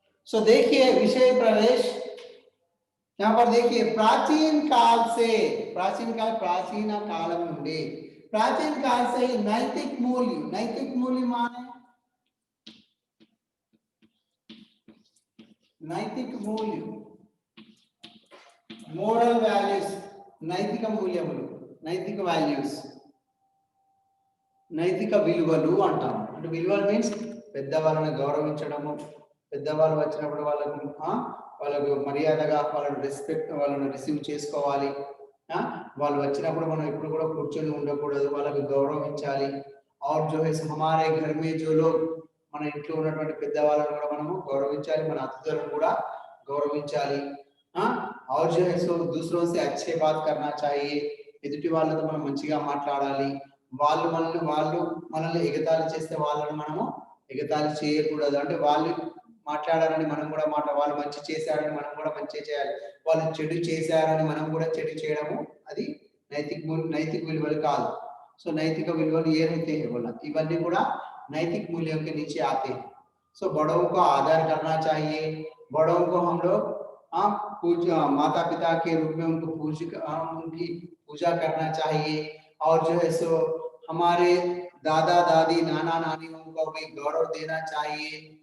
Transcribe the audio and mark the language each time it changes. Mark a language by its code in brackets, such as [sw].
[hi] सो देखिए विषय प्रवेश यहां पर देखिए, प्राचीन काल से, प्राचीन काल प्राचीन काल నుండి, प्राचीन काल से ही नैतिक मूल्य माने नैतिक मूल्य, मोरल वैल्यूज, [te] నైతిక మూల్యములు, నైతిక వాల్యూస్, నైతిక విలువలు అంటాం. అంటే విలువలు మీన్స్ పెద్దవాళ్ళని గౌరవించడము, పెద్దవాళ్ళు వచ్చినప్పుడు వాళ్ళకు మర్యాదగా వాళ్ళని రెస్పెక్ట్, వాళ్ళని రిసీవ్ చేసుకోవాలి. వాళ్ళు వచ్చినప్పుడు మనం ఎప్పుడు కూడా కూర్చొని ఉండకూడదు, వాళ్ళకి గౌరవించాలి. [hi] और जो है हमारे घर में जो लोग, [te] మన ఇంట్లో ఉన్నటువంటి పెద్దవాళ్ళని కూడా మనము గౌరవించాలి, మన అతిథులను కూడా గౌరవించాలి. [hi] और जो है सो दूसरों से अच्छे बात करना चाहिए. [te] ఎదుటి వాళ్ళతో మనం మంచిగా మాట్లాడాలి. వాళ్ళు మనల్ని ఎగతాళి చేస్తే వాళ్ళని మనము ఎగతాళి చేయకూడదు. అంటే వాళ్ళు మాట్లాడారని మనం కూడా వాళ్ళు మంచి చేశారని మనం కూడా మంచి చేయాలి. వాళ్ళు చెడు చేశారని మనం కూడా చెడు చేయడము అది नैतिक విలువలు కాదు. [hi] सो नैतिक विलुवल ये रहते हैं बोला, इवన్నీ కూడా नैतिक मूल्यों के नीचे आते हैं. सो बड़ों को आदर करना चाहिए. बड़ों को हम लोग पूजा, माता पिता के रूप में उनकी पूजा करना चाहिए. और जो है सो हमारे दादा दादी नाना नानियों को भी गौरव देना चाहिए.